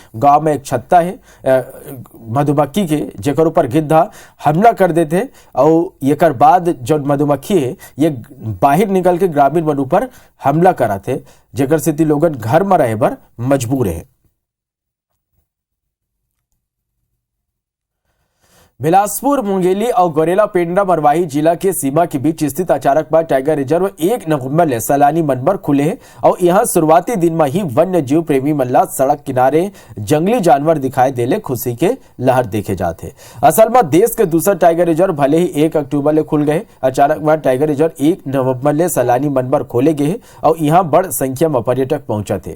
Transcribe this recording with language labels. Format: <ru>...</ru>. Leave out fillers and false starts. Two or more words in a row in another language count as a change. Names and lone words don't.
<hne>गांव में एक छत्ता है मधुमक्खी के जेकर ऊपर गिद्ध हमला कर देते और एकर बाद जो मधुमक्खी है ये बाहर निकल के ग्रामीण मन ऊपर हमला कराते, जेकर से लोगन घर में रहे बर मजबूर है। बिलासपुर, मुंगेली और गोरेला पेंड्रा मरवाही जिला के सीमा के बीच स्थित अचानकबाग टाइगर रिजर्व 1 नवंबर ले सैलानी मन बर खुले है और यहाँ शुरुआती दिन में ही वन्य जीव प्रेमी मन ला सड़क किनारे जंगली जानवर दिखाई देले खुशी के लहर देखे जाते। असल में देश के दूसरा टाइगर रिजर्व भले ही 1 अक्टूबर ले खुल गए, अचानकबाग टाइगर रिजर्व 1 नवंबर ले सैलानी मन बर खोले गए और यहाँ बड़ संख्या में पर्यटक पहुंचते।</hne>